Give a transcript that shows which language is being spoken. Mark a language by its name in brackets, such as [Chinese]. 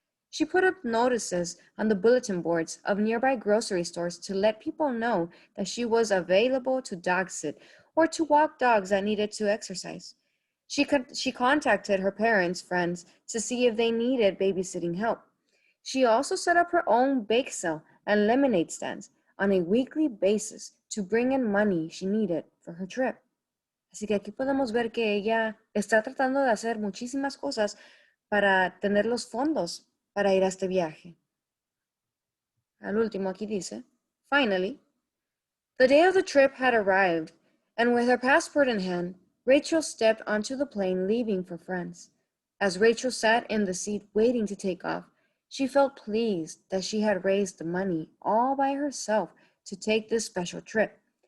[English] She put up notices on the bulletin boards of nearby grocery stores to let people know that she was available to dog sit or to walk dogs that needed to exercise. She contacted her parents' friends to see if they needed babysitting help. She also set up her own bake sale and lemonade stands on a weekly basis to bring in money she needed for her trip. [Spanish] Así que aquí podemos ver que ella está tratando de hacer muchísimas cosas para tener los fondos para ir a este viaje. Al último aquí dice, [English] finally, the day of the trip had arrived, and with her passport in hand, Rachel stepped onto the plane leaving for France. As Rachel sat in the seat waiting to take off, she felt pleased that she had raised the money all by herself to take this special trip.